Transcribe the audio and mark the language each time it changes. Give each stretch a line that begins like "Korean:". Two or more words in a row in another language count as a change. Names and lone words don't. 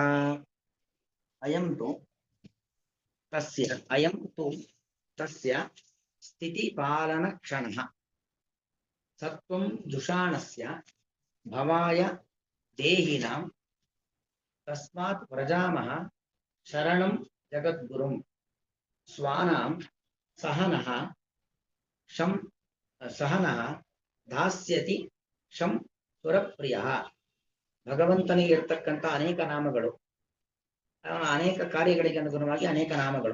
Sanskrit: ಅಯಂ ತು ತಸ್ಯ ಸ್ಥಿತಿಪಾಲನಕ್ಷಣಃ ಸತ್ವಂ ದುಷಾಣಸ್ಯ ಭವಾಯ ದೇಹಿನಾಂ ತಸ್ಮಾತ್ ವ್ರಜಾಮಃ ಶರಣಂ ಜಗದ್ಗುರುಂ ಸ್ವಾನಾಂ ಸಹನಃ ಧಾಸ್ಯತಿ ಶಂ ಸುರಪ್ರಿಯಃ.
Kannada: ಭಗವಂತನಿಗೆ ಇರ್ತಕ್ಕಂಥ ಅನೇಕ ನಾಮಗಳು, ಅನೇಕ ಕಾರ್ಯಗಳಿಗೆ ಅನುಗುಣವಾಗಿ ಅನೇಕ ನಾಮಗಳು.